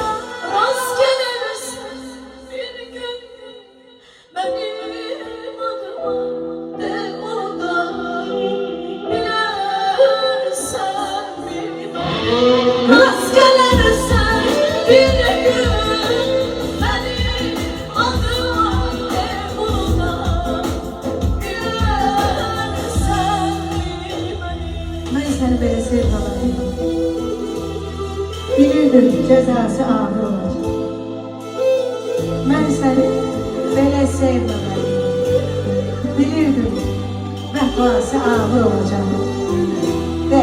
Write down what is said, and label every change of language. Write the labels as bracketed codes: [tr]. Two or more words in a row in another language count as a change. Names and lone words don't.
[tr] Rast gelirsin bir gün benim adıma, de onu da bilersen bilmem. Rast gelirsen bir gün benim adıma, de onu da bilersen bilmem. [az] Mən səni belə sevmədim. Bilirdim cəzası ağır olacaq. Mən səni belə sevmədim. Bilirdim vəfası ağır olacaq. Və